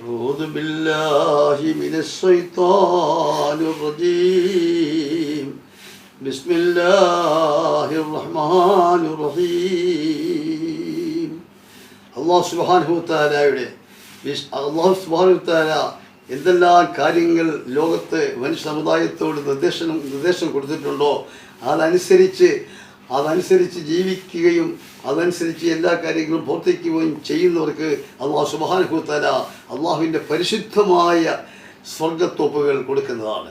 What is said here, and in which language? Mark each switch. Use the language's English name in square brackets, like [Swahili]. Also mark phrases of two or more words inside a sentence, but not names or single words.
[Arabic] أعوذ بالله من الشيطان الرجيم بسم الله الرحمن الرحيم [Malayalam] അള്ളാഹു സുബ്ഹാനഹു വതആലയുടെ എന്തെല്ലാം കാര്യങ്ങൾ ലോകത്ത് മനുഷ്യ സമുദായത്തോട് നിർദ്ദേശം കൊടുത്തിട്ടുണ്ടോ അതനുസരിച്ച് ജീവിക്കുകയും അതനുസരിച്ച് എല്ലാ കാര്യങ്ങളും പ്രവർത്തിക്കുകയും ചെയ്യുന്നവർക്ക് അള്ളാഹു [Arabic] سبحانه وتعالى [Malayalam] അള്ളാഹുവിൻ്റെ പരിശുദ്ധമായ സ്വർഗത്തോപ്പുകൾ കൊടുക്കുന്നതാണ്.